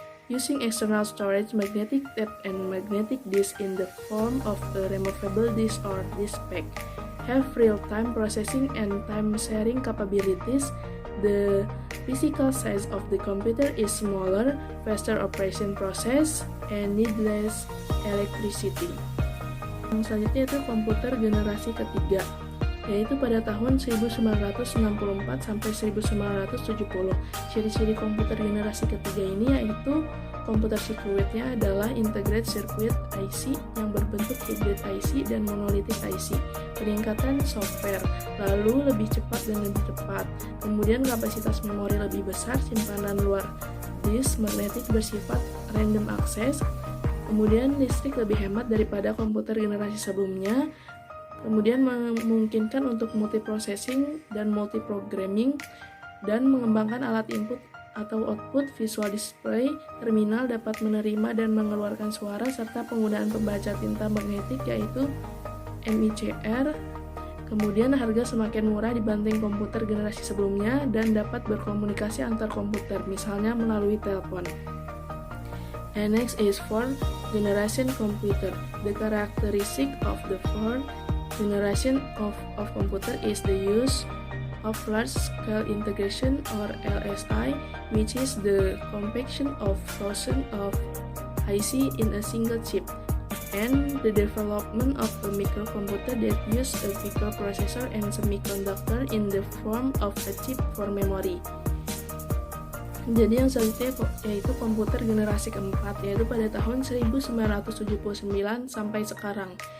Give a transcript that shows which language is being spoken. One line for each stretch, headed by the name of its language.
English: Using external storage, magnetic tape and magnetic disk in the form of a removable disk or disk pack. Have real-time processing and time-sharing capabilities. The physical size of the computer is smaller, faster operation process, and need less electricity.
Indonesian: Yang selanjutnya itu komputer generasi ketiga, yaitu pada tahun 1964 sampai 1970. Ciri-ciri komputer generasi ketiga ini yaitu komputer sirkuitnya adalah integrated circuit IC yang berbentuk hybrid IC dan monolithic IC. Peningkatan software, lalu lebih cepat dan lebih tepat. Kemudian kapasitas memori lebih besar, simpanan luar disk magnetik bersifat random access. Kemudian listrik lebih hemat daripada komputer generasi sebelumnya. Kemudian memungkinkan untuk multiprocessing dan multiprogramming dan mengembangkan alat input atau output visual display. Terminal dapat menerima dan mengeluarkan suara serta penggunaan pembaca tinta magnetik yaitu MICR. Kemudian harga semakin murah dibanding komputer generasi sebelumnya dan dapat berkomunikasi antar komputer, misalnya melalui telepon.
English: And next is fourth generation computer. The characteristic of the fourth generation of computer is the use of large-scale integration or LSI, which is the compaction of thousands of IC in a single chip, and the development of a microcomputer that use a microprocessor and semiconductor in the form of a chip for memory.
Indonesian: Jadi yang selanjutnya yaitu komputer generasi keempat, yaitu pada tahun 1979 sampai sekarang.